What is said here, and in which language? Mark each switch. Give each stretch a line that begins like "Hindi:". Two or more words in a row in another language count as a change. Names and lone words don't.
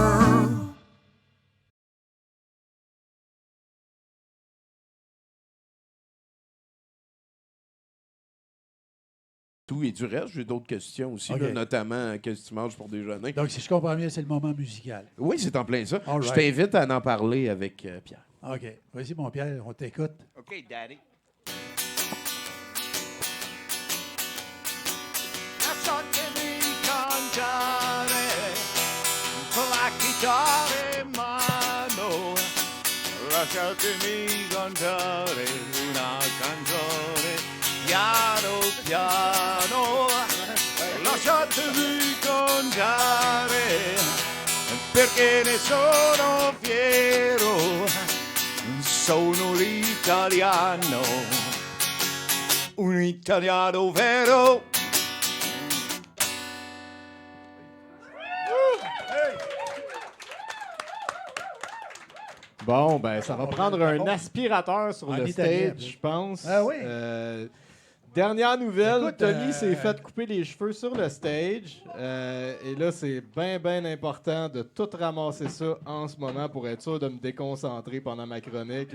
French: Et du reste, j'ai d'autres questions aussi, là, notamment qu'est-ce que tu manges pour déjeuner. Donc, si je comprends bien, c'est le moment musical. Oui, c'est en plein ça.
English: All
French: Je
English: right.
French: t'invite à en parler avec Pierre. OK. Vas-y, mon Pierre, on t'écoute. OK, Daddy.
Italian: Lasciatemi cantare con la chitarra in mano. Lasciatemi cantare una canzone piano piano. Lasciatemi cantare perché ne sono fiero. Sono l'italiano, un italiano vero.
French: Bon, ben, ça va prendre un aspirateur sur En le italien, stage, je pense. Ah oui? Dernière nouvelle, Écoute, Tommy s'est fait couper les cheveux sur le stage. Et là, c'est bien important de tout ramasser ça en ce moment pour être sûr de me déconcentrer pendant ma chronique.